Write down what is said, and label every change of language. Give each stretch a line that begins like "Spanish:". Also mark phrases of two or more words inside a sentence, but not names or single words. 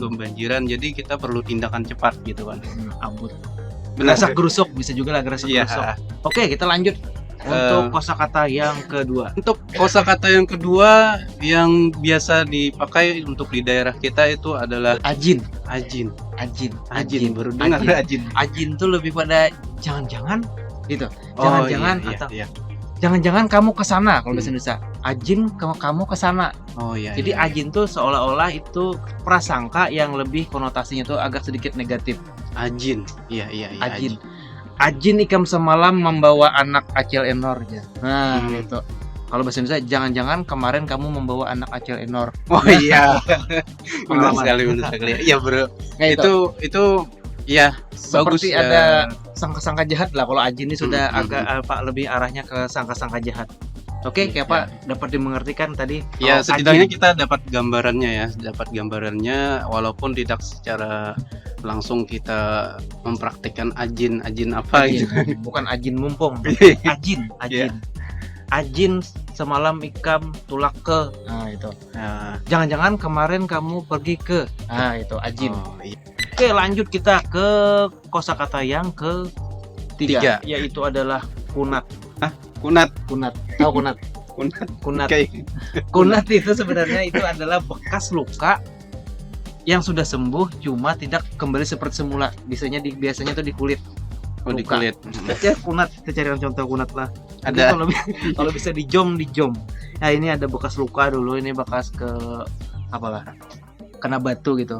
Indonesian: kebanjiran. Jadi kita perlu tindakan cepat gitu kan. Abut. Benar. Gerasak gerusuk bisa juga lah gerasak Iya. gerusuk. Oke, kita lanjut untuk kosakata yang kedua. Untuk kosakata yang kedua yang biasa dipakai untuk di daerah kita itu adalah Ajin. ajin. Ajin. Baru dengar Ajin. ajin. Ajin tuh lebih pada jangan-jangan gitu. Jangan-jangan Oh, iya, atau iya. jangan-jangan kamu ke sana kalau bahasa Indonesia. Ajin kamu ke sana. Oh iya. Jadi iya. ajin tuh seolah-olah itu prasangka yang lebih konotasinya tuh agak sedikit negatif. Ajin. Iya.
Banjar: Ajin. Ajin ikam semalam membawa anak acil enor aja.
Indonesian: Nah, gitu. Kalau bahasa Indonesia jangan-jangan kemarin kamu membawa anak acil enor. Oh iya. benar Pengalaman. sekali. Iya, Bro. Nah, Itu ya bagus. seperti ada sangka-sangka jahat lah kalau ajin ini sudah Hmm, agak lebih arahnya ke sangka-sangka jahat. Oke, kayak apa dapat dimengertikan tadi? Ya, kalau setidaknya ajin. kita dapat gambarannya walaupun tidak secara langsung kita mempraktikkan ajin apa Ajin. gitu. Bukan ajin mumpung. Ajin. Iya.
Banjar: Ajin semalam ikam tulak ke.
Indonesian: Nah, itu. Nah, Jangan-jangan kemarin kamu pergi ke. Nah, itu ajin. oh, iya. Oke, lanjut kita ke kosakata yang ketiga, Tiga. yaitu adalah kunat. Kunat. Kunat. Tahu kunat? Kunat. Kayak Kunat itu sebenarnya itu adalah bekas luka yang sudah sembuh cuma tidak kembali seperti semula. Biasanya tuh di kulit. di luka. kulit. Ya kunat, kita cari contoh kunat lah. Mungkin Ada. kalau bisa di jom. Nah, ini ada bekas luka dulu, ini bekas ke apalah, kena batu gitu.